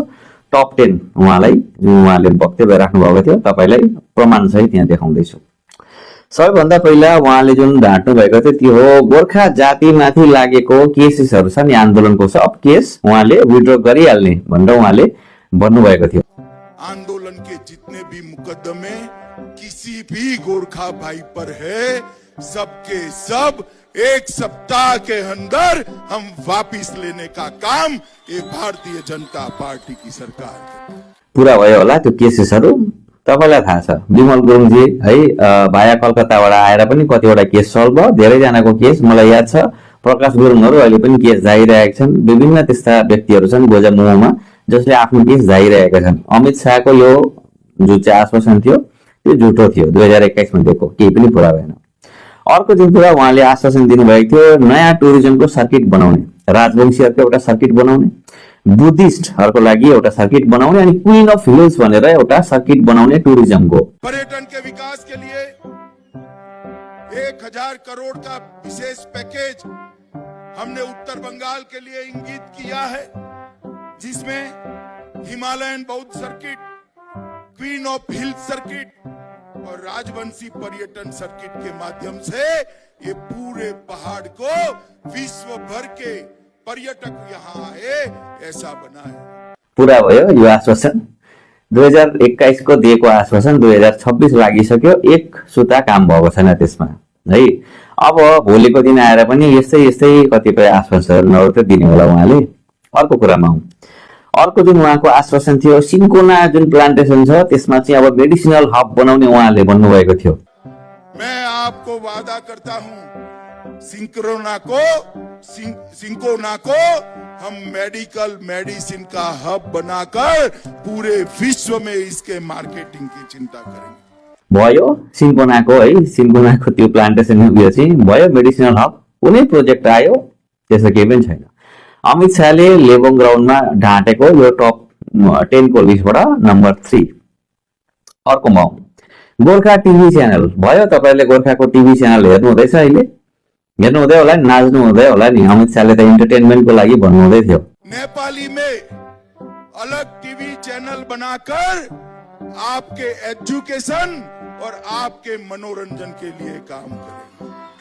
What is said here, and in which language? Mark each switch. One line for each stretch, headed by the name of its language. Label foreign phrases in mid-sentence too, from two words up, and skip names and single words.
Nepali: टप 10 उहाँलाई जुन उहाँले वक्तव्य राख्नु भएको थियो, तपाईँलाई प्रमाण सहित यहाँ देखाउँदैछु। सबैभन्दा पहिला उहाँले जुन ढाँट्नु भएको थियो त्यो हो गोर्खा जातिमाथि लागेको केसेसहरू छ नि, आन्दोलनको सब केस उहाँले विथड्र गरिहाल्ने भनेर उहाँले भन्नुभएको थियो।
Hindi: आंदोलन के जितने भी मुकदमे किसी भी गोरखा भाई पर है, सबके सब एक सप्ताह के अंदर हम वापिस लेने का काम ये भारतीय जनता पार्टी की सरकार
Nepali: पूरा भयो होला। त्यो केसेसहरू तपाईलाई थाहा छ। विमल गुरुङजी है भाया कलकत्ताबाट आएर पनि कतिवटा केस सल्भ भयो, धेरैजनाको केस मलाई याद छ। प्रकाश गुरुङहरू अहिले पनि केस जाइरहेका छन्। विभिन्न त्यस्ता व्यक्तिहरू छन् गोजामुमोमा जसले आफ्नो केस जाइरहेका छन्। अमित शाहको यो जुन चाहिँ आश्वासन थियो त्यो झुटो थियो, 2021 मा दिएको केही पनि पूरा भएन। अर्को जुन कुरा उहाँले आश्वासन दिनुभएको थियो, नयाँ टुरिज्मको सर्किट बनाउने, राजवंशीहरूको एउटा सर्किट बनाउने, बुद्धिस्टहरूको लागि एउटा सर्किट बनाउने अनि क्वीन अफ हिल्स भनेर एउटा सर्किट बनाउने टुरिज्मको।
Hindi: पर्यटन के विकास के लिए 1000 करोड़ का विशेष पैकेज हमने उत्तर बंगाल के लिए इंगित किया है, जिसमें हिमालयन बौद्ध सर्किट, क्वीन ऑफ हिल्स सर्किट और राजवंशी पर्यटन सर्किट के माध्यम से ये पूरे पहाड़ को विश्व भर के पर्यटक यहाँ आए ऐसा बना है।
Nepali: पूरा भयो यो आश्वासन। 2021 को दिएको आश्वासन 2026 लागिसक्यो, एक सुता काम भएको छैन त्यसमा है। अब भोलिको दिन आएर पनि यस्तै यस्तै कतिपय आश्वासनहरू त दिने होला उहाँले। अर्को कुरामा आउँ, अर्को जुन उहाँको आश्वासन थियो सिन्कोना जुन प्लान्टेसन छ त्यसमा चाहिँ अब
English: medicinal hub
Nepali: बनाउने उहाँले भन्नुभएको थियो।
Hindi: मैं आपको वादा करता हूं, सिंकोना को हम
English: medical medicine
Hindi: का हब बनाकर पूरे विश्व में इसके मार्केटिंग की चिंता करेंगे।
Nepali: भयो सिन्कोनाको है, सिन्कोनाको त्यो प्लान्टेसन उयो चाहिँ भयो
English: medicinal hub.
Nepali: कुनै प्रोजेक्ट आयो त्यसो केही पनि छैन। अमित शाहले लेबोङ ग्राउन्डमा ढाँटेको यो टप 10 को लिस्टबाट नम्बर 3। अर्को म गोर्खा टिभी च्यानल भयो। तपाईहरुले गोर्खाको टिभी च्यानल हेर्नु हुँदैछ, अहिले हेर्नु हुँदै होला नि, नाच्नु हुँदै होला नि। अमित शाहले त इन्टरटेनमेन्टको लागि भन्नु हुँदै थियो।
Hindi: नेपाली में अलग टीवी चैनल बनाकर आपके एजुकेशन और आपके मनोरंजन के लिए काम करेंगे।